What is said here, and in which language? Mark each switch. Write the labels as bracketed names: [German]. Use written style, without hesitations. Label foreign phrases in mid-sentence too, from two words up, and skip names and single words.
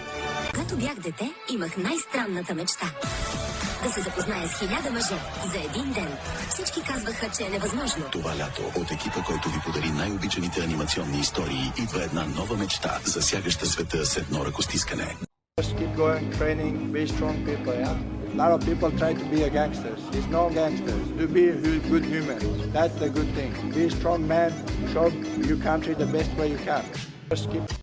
[Bulgarian] Когато бях дете, имах най-странната мечта. Да се запозная с 1000 мъже за един ден. Всички казваха, че е невъзможно. Това лято от екипа, който ви подари най-обичаните анимационни истории, идва една нова мечта, засягаща света с едно ръкостискане. [English] Just keep going, training, be strong people, yeah? A lot of people try to be a gangsters. It's no gangsters. Do be good humans. That's the good thing. Be a strong man. Show your country the best way you can. Just keep